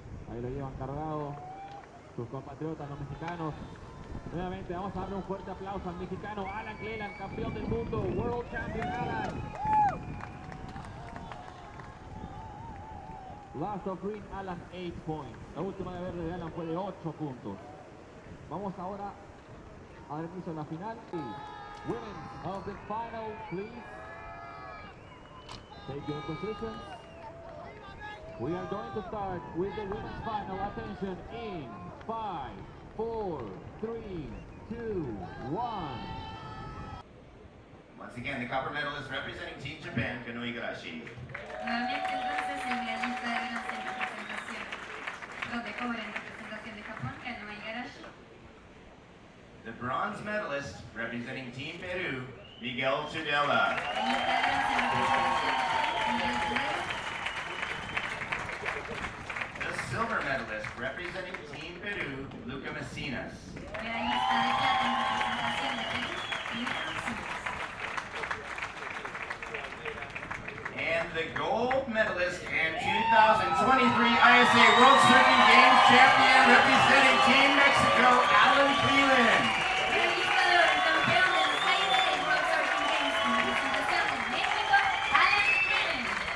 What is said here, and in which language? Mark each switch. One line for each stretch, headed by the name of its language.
Spanish: Ahí lo llevan cargado sus compatriotas los mexicanos. Nuevamente vamos a darle un fuerte aplauso al mexicano Alan Cleland, campeón del mundo,
English: World Champion Alan. Last of green, Alan, 8 points.
Spanish: La última de verde de Alan fue de 8 puntos. Vamos ahora a dar inicio a la final.
English: Women of the final, please. Take your positions. We are going to start with the women's final. Attention in 5, 4, 3, 2, 1. Once again, the copper medalist representing Team Japan, Kano Igarashi.
Spanish: Nuevamente entonces el medallista de bronce en representación, de cobre en representación de Japón, Kano Igarashi.
English: The bronze medalist representing Team Peru, Miguel Tudela.
Spanish: Medallista de bronce en representación de Miguel Tudela.
English: The silver medalist representing Team Peru, Luca Messinas.
Spanish: Medallista de plata en representación de Perú, Luca Messinas.
English: And the gold medalist and 2023 ISA World Surfing Games champion representing Team Mexico, Alan Cleland.
Spanish: Medallista de oro, campeón del CID World Surfing Games en representación de México, Alan Cleland.